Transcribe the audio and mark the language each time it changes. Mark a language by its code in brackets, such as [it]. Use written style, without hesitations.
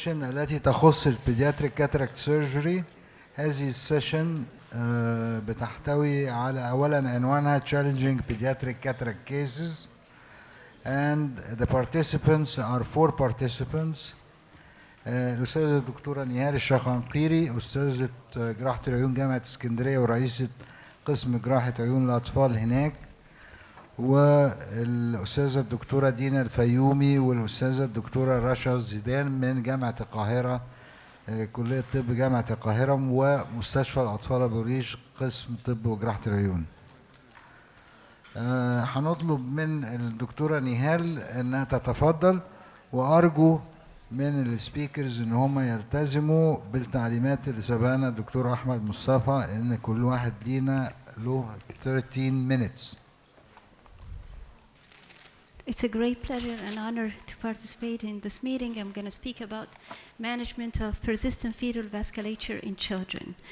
[ar] التي تخص البيدياتريك كاتاراكت سيرجري. هذه السيشن بتحتوي على أولا عنوانها [en] Challenging Pediatric Cataract Cases, and the participants are 4 participants. [ar] الأستاذة الدكتورة نهال الشقنقيري، أستاذة جراحة العيون جامعة اسكندرية ورئيسة قسم جراحة عيون الأطفال هناك، والأستاذة الدكتورة دينا الفيومي، والأستاذة الدكتورة رشا زيدان من جامعة القاهرة، كلية طب جامعة القاهرة، ومستشفى الأطفال أبو ريش قسم طب وجراحة العيون. هنطلب من الدكتورة نهال أنها تتفضل، وأرجو من السبيكرز ان هم يلتزموا بالتعليمات اللي سبقنا الدكتور احمد مصطفى، ان كل واحد لينا له 13 minutes. [en] It's a great pleasure and honor to participate in this meeting. I'm going to speak about management of persistent fetal vasculature in children.